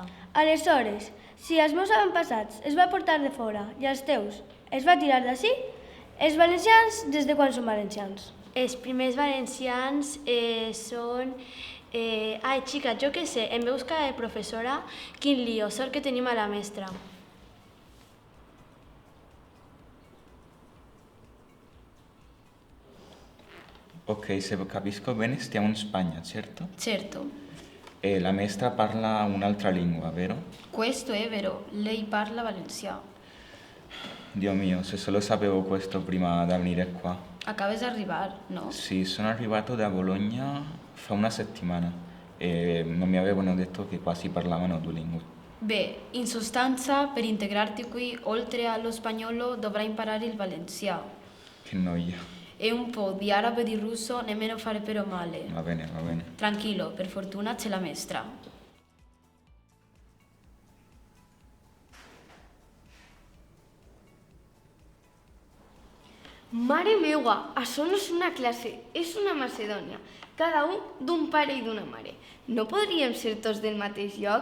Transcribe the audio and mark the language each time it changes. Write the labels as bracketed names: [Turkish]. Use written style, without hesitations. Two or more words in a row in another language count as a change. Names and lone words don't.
[Catalan] Aleshores, si els meus avantpassats es va portar de fora i els teus es va tirar d'ací, els valencians des de quan són valencians? Els primers valencians són... Ai, xica, jo què sé, em veus cara de professora? Quin lío, sort que tenim a la mestra. [Italian] Ok, se capisco bene, stiamo in Spagna, certo? Certo. E la maestra parla un'altra lingua, vero? Questo è vero, lei parla valencià. Dio mio, se solo sapevo questo prima di venire qua. [Catalan] Acabes d'arribar, no? [Italian] Sì, sono arrivato da Bologna fa una settimana e non mi avevano detto che qua si parlavano due lingue. Beh, in sostanza, per integrarti qui, oltre allo spagnolo, dovrai imparare il valencià. Che noia. E un po' di arabo e di russo, nemmeno fare però male. Va bene, va bene. Tranquillo, per fortuna c'è la maestra. [Catalan] Mare meua, això no és una classe, és una Macedònia. Cada un d'un pare i d'una mare. No podríem ser tots del mateix lloc?